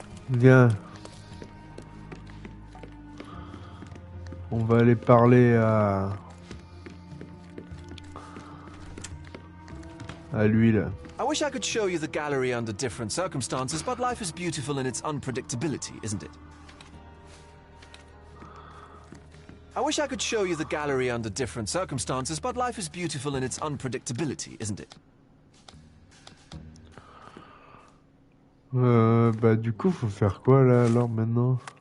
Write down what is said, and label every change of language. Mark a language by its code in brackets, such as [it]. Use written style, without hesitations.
[fr] Viens. On va aller parler à lui là. [en] I wish I could show you the gallery under different circumstances, but life is beautiful in its unpredictability, isn't it? I wish I could show you the gallery under different circumstances, but life is beautiful in its unpredictability, isn't it? [fr] Bah du coup, faut faire quoi là alors maintenant?